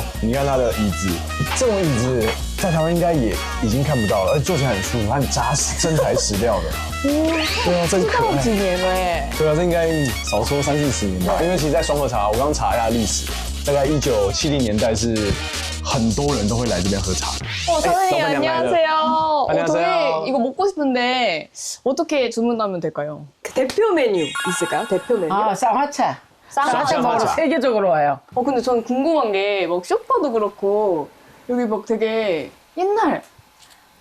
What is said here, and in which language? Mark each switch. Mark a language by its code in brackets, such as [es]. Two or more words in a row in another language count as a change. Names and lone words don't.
[zh] 你看它的椅子，这种椅子在台湾应该也已经看不到了，而且坐起来很舒服，它很扎实，真材实料的。对啊，这可爱。几年了哎。对啊，这应该少说30-40年吧。因为其实，在双河茶，我刚查一下历史，大概1970年代是很多人都会来这边喝茶。 [ko] 선생님 안녕하세요. 저희 이거 먹고 싶은데 어떻게 주문하면 될까요? 대표 메뉴 있을까요? 대표 메뉴? 쌍화차. 쌍화차 먹으러 세계적으로 와요. 근데 저는 궁금한 게 막 쇼파도 그렇고 여기 막 되게 옛날